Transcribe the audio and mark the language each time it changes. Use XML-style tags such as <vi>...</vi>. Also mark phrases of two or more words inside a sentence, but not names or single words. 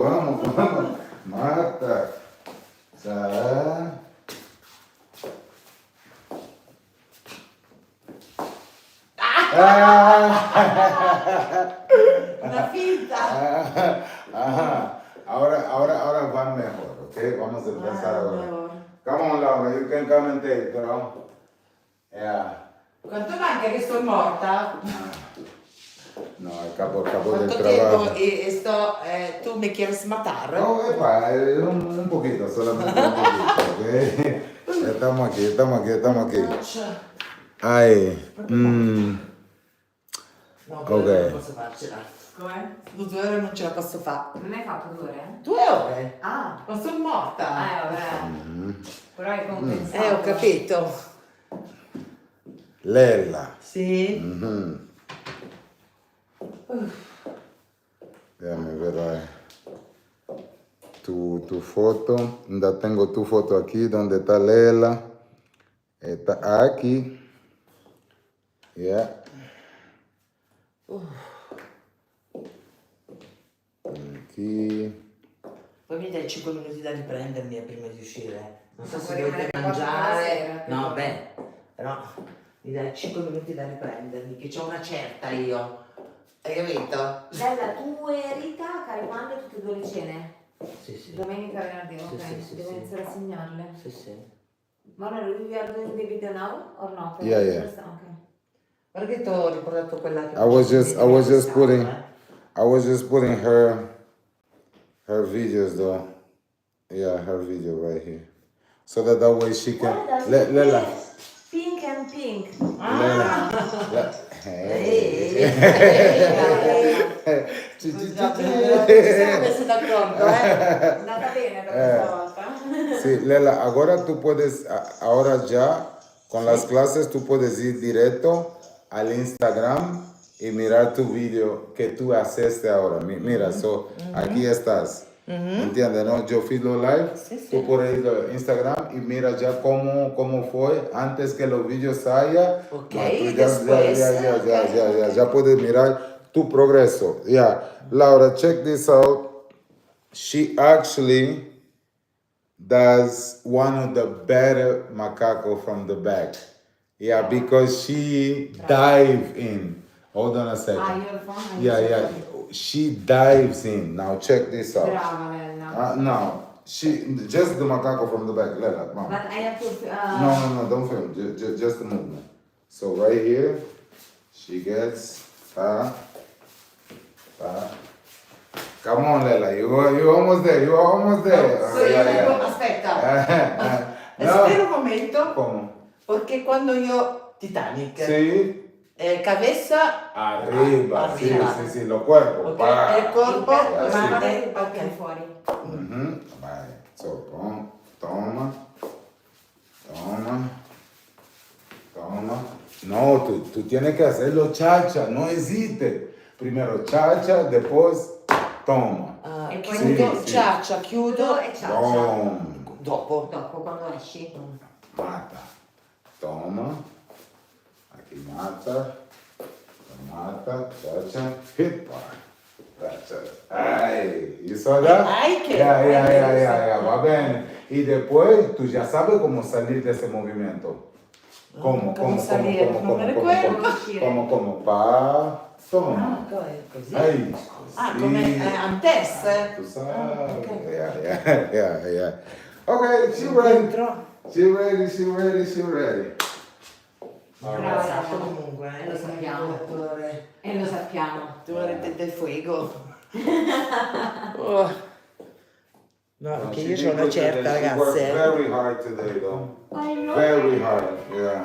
<es>Vamos. Mata. Cha. Una finta. Ajá. Ahora va mejor, ¿ok? Vamos a empezar ahora.</es> <en>Come on, Laura, you can come and take, girl. Yeah.</en> <it>Quanto manca che sto morta?</it> <es>No, el capo del ¿Cuánto trabajo. tiempo tú me quieres matar? No, un poquito, solamente un poquito, ¿ok? Estamos aquí. Ay. No, Ok.</es> <it>non posso farcela. Come? 2 ore non ce la posso fare. Non hai fatto 2 ore? 2 ore? Ah, Ma sono morta. vabbè. Però hai compensato. Ho capito. Lela. Sì.</it> <es>Déjame ver ahí. Tu foto. Ya tengo tu foto aquí, donde está Lela. Está aquí. Yeah. Aquí.</es> <it>Poi mi dai 5 minuti da riprendermi prima di uscire. Non so Ma se puoi dovete rimanere qua tutta la mangiare. sera, No, quindi. beh, però mi dai 5 minuti da riprendermi, che c'ho una certa io. Hai capito? Bella, tu e Rita caricando tutte e 2 le cene? Sì. Domenica, venerdì, ok. Sì, Devo sì. iniziare a segnarle. Sì. Ma allora,</it> <en>we are doing the video now or not? Yeah. Ok.</en> <it>Guarda che ti ho ricordato quella che</it> <en>I was just putting her videos though. Yeah, her video right here. So that way she can</en> <it>Guarda, Lela.</it> <en>pink and pink.</en> <it>Lela. Ci, ci, ci, Ci ci. siamo messi d'accordo, È andata bene per questa volta.</it> <es>Sí, Lela, ahora tú puedes, ahora ya con las clases tú puedes ir directo al Instagram y mirar tu video que tú haces ahora. Mira, so, aquí estás. ¿Entiendes? ¿No? Yo Filo Live, Sí, sí. tú puedes ir al Instagram y mira ya cómo fue antes que los videos haya. Ok, Ma, tú después, ya puedes mirar tu progreso.</es> <en>Yeah, Laura, check this out. She actually does one of the better macaco from the back. Yeah, because she dive in. Hold on a second.</en> <it>Ah, io il phone.</it> <en>Yeah. She dives in. Now check this out.</en> <it>Brava Lella.</it> <en>No, she just the macaco from the back. Lela, mom. But I have to. No, don't film. Just the movement. So right here, she gets. Come on, Lela. You're almost there. You're almost there.</en> <it>Aspetta, No.</it> <es>espera un momento, ¿Cómo? porque cuando yo, Titanic, Sí. cabeza, Arriba, Arriba. sí, los cuerpos. ok, Pa. el cuerpo, Así. mano,</es> <it>il ok. fuori.</it> <es>Ujú. Vale. So, toma. No, tú tienes que hacerlo chacha, no existe. Primero chacha, después toma.</es> <it>E poi Chiudo, sì. ciaccia, chiudo, e ciao. Boom. dopo. Dopo quando esci.</it> <es>Mata. Toma. Aquí mata. Chacha.</es> <en>Hit bar. That's it. Ay, you saw that?</en> <es>Ay, que- Ya, va bien. Y después tú ya sabes cómo salir de ese movimiento. ¿Cómo? ¿Cómo salir? No me recuerdo. ¿Cómo? Pa, toma.</es> <it>Così. Ay, Ah, così.</it> <es>come antes. Tú sabes. ok.</es> <en>Yeah. Okay, she ready.</en> <it>Dentro.</it> <en>She ready.</en> <it>Brava. Esatto, comunque. Lo sappiamo. E lo sappiamo.</it> <es>Tu del fuego. Oh.</es> <it>No, perché io ho una certa,</it> <en>She worked</en> <it>ragazze.</it> <en>very hard today, though. I know. Very hard, yeah.</en>